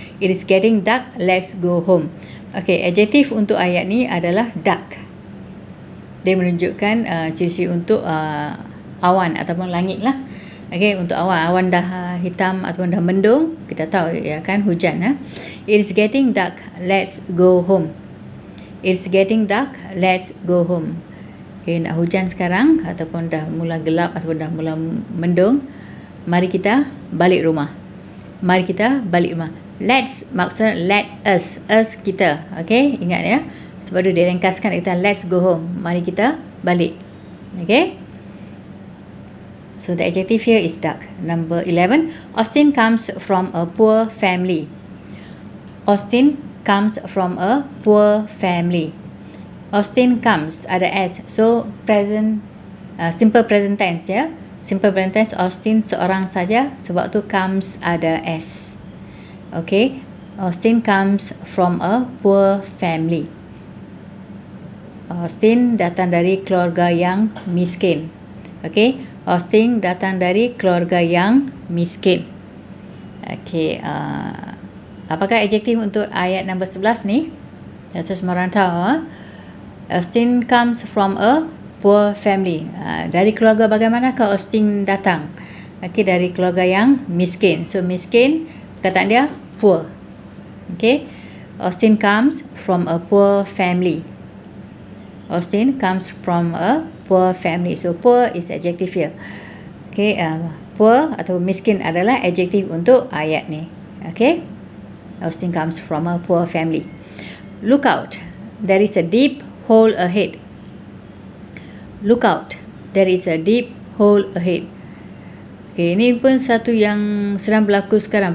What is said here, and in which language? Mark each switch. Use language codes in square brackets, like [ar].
[en] It is getting dark, let's go home. [ms] Okey, adjektif untuk ayat ni adalah dark. Dia menunjukkan ciri-ciri untuk awan ataupun langit lah. Okey, untuk awan dah hitam ataupun dah mendung, kita tahu akan hujan. [en] It is getting dark, let's go home. It is getting dark, let's go home. [ms] Nak hujan sekarang ataupun dah mula gelap ataupun dah mula mendung, mari kita balik rumah. Mari kita balik rumah. Let's maksud [en] let us [ms] kita. Okey, ingat ya. Sebab dia ringkaskan kita [en] let's go home. [ms] Mari kita balik. Okey. [en] So the adjective here is dark. Number 11, Austin comes from a poor family. Austin comes from a poor family. [ms] Austin comes, ada S. So present, simple present tense, ya. Simple present tense, Austin seorang saja, sebab tu comes ada S. [en] Okay, Austin comes from a poor family. [ms] Austin datang dari keluarga yang miskin. Okay, Austin datang dari keluarga yang miskin. Okay, apakah adjektif untuk ayat nombor 11 ni? Saya semua orang tahu. [en] Austin comes from a poor family. [ms] Dari keluarga bagaimanakah Austin datang? Okay, dari keluarga yang miskin. So miskin, perkataan dia poor. [en] Okay, Austin comes from a poor family. Austin comes from a poor family. So poor is adjective here. [ms] Okay, poor atau miskin adalah adjektif untuk ayat ni. [en] Okay, Austin comes from a poor family. Look out, there is a deep hole ahead. Look out, there is a deep hole ahead. [ms] Okay, ini pun satu yang sedang berlaku sekarang.